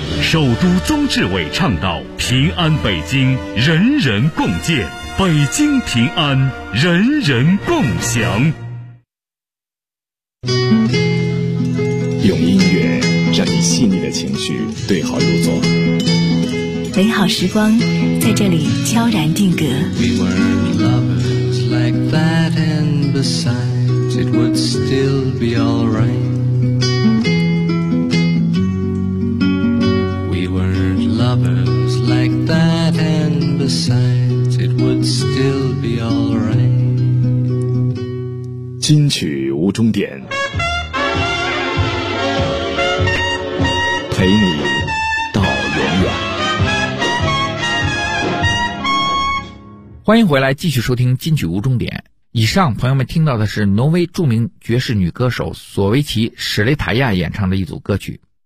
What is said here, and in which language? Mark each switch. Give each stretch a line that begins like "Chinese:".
Chinese: 首都宗志伟倡导平安北京人人共建，北京平安人人共享。用音乐让你细腻的情绪对号入座，美好时光在这里悄然定格。
English: We were lovers like that, and besides it would still be alright. We were lovers like that, and besides it would still be alright.
Chinese: 金曲无终点，陪你到永远。欢迎回来，继续收听《金曲无终点》。以上朋友们听到的是挪威著名爵士女歌手索维奇·史雷塔亚演唱的一组歌曲。